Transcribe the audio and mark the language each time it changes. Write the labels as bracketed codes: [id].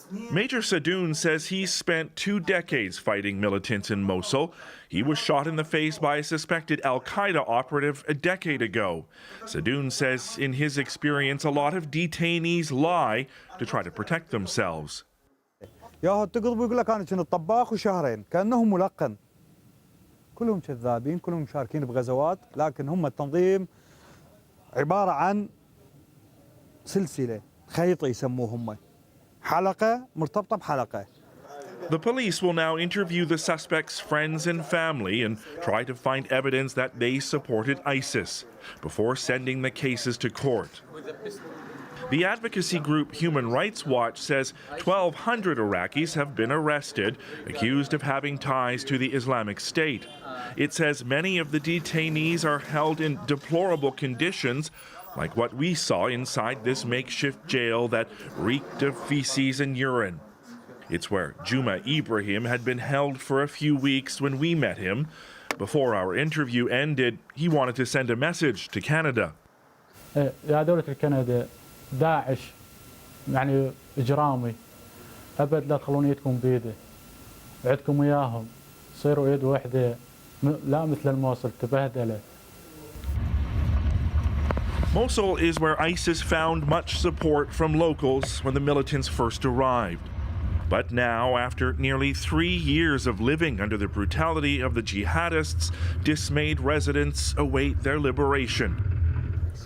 [en] Major Sadoun says he's spent 2 decades fighting militants in Mosul. He was shot in the face by a suspected al-Qaeda operative a decade ago. Sadoun says in his experience, a lot of detainees lie to try to protect themselves. [ar] ياهو تقلب ويقول لك انا كنت طباخ وشهرين كانهم ملقن كلهم كذابين كلهم مشاركين بغزوات لكن هم التنظيم عباره عن سلسله خيط يسموهم حلقه مرتبطه بحلقه. [en] The police will now interview the suspects' friends and family and try to find evidence that they supported ISIS before sending the cases to court. The advocacy group Human Rights Watch says 1,200 Iraqis have been arrested, accused of having ties to the Islamic State. It says many of the detainees are held in deplorable conditions, like what we saw inside this makeshift jail that reeked of feces and urine. It's where Juma Ibrahim had been held for a few weeks when we met him. Before our interview ended, he wanted to send a message to Canada. [ar] يا دولة الكندا داعش يعني إجرامي أبد لا تخلون يدكم بيده عدكم وياهم صيروا يد واحدة لا مثل الموصل تبهدله. [en] Mosul is where ISIS found much support from locals when the militants first arrived. But now, after nearly 3 years of living under the brutality of the jihadists, dismayed residents await their liberation.